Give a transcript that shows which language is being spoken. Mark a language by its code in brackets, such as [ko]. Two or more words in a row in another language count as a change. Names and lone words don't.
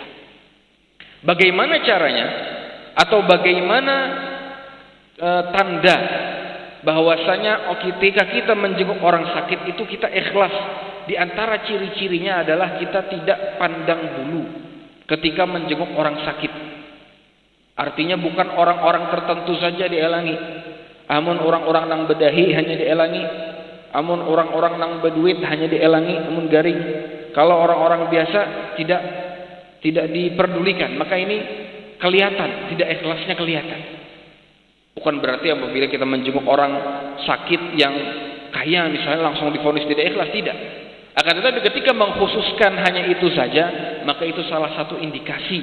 [id] Bagaimana caranya atau bagaimana tanda bahwasanya ketika kita menjenguk orang sakit itu kita ikhlas? Di antara ciri-cirinya adalah kita tidak pandang bulu ketika menjenguk orang sakit. Artinya bukan orang-orang tertentu saja dielangi. [bjn] Amun orang-orang nang bedahi hanya dielangi. Amun orang-orang nang beduit hanya dielangi, amun garing. [id] Kalau orang-orang biasa tidak diperdulikan, maka ini kelihatan, tidak ikhlasnya kelihatan. Bukan berarti apabila kita menjenguk orang sakit yang kaya misalnya langsung divonis tidak ikhlas, tidak. Akan tetapi ketika mengkhususkan hanya itu saja, maka itu salah satu indikasi.